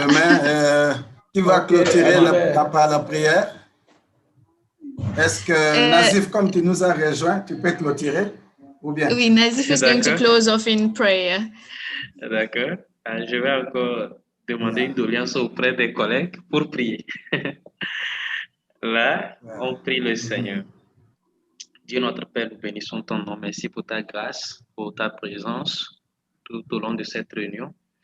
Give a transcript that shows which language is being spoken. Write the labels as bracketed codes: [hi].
[fr] À demain, tu vas clôturer la prière. Est-ce que Nazif, comme tu nous as rejoint, tu peux clôturer ou bien? Oui, [en] Nazif is going to close off in prayer. [fr] D'accord. Je vais encore demander une doléance auprès des collègues pour prier. Là, on prie le Seigneur. Dieu notre Père, nous bénissons ton nom. Merci pour ta grâce, pour ta présence tout au long de cette réunion.